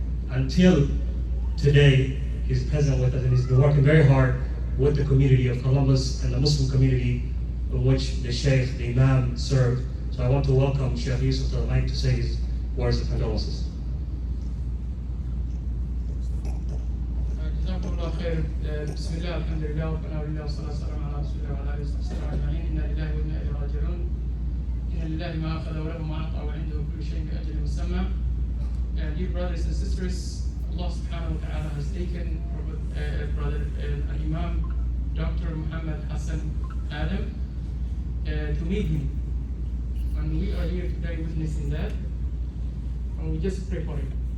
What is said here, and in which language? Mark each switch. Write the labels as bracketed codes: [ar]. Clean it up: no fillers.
[en] Until today, he's present with us, and he's been working very hard with the community of Columbus and the Muslim community in which the Sheikh, the Imam, served. So I want to welcome Sheikh Yusuf to the mic to say his words of condolences. [ar] جزاكم الله خير. بسم الله الحمد لله والثناء لله والصلاة والسلام على رسول الله وعلى آله وصحبه أجمعين. إنا لله وإنا إليه راجعون. إن لله ما أخذ وله ما أعطى وعنده كل شيء بأجل مسمى. [en] Dear brothers and sisters, Allah subhanahu wa ta'ala has taken brother Imam Dr. Mohamed Hassan Adam to meet him. And we are here today witnessing that. And we just pray for him.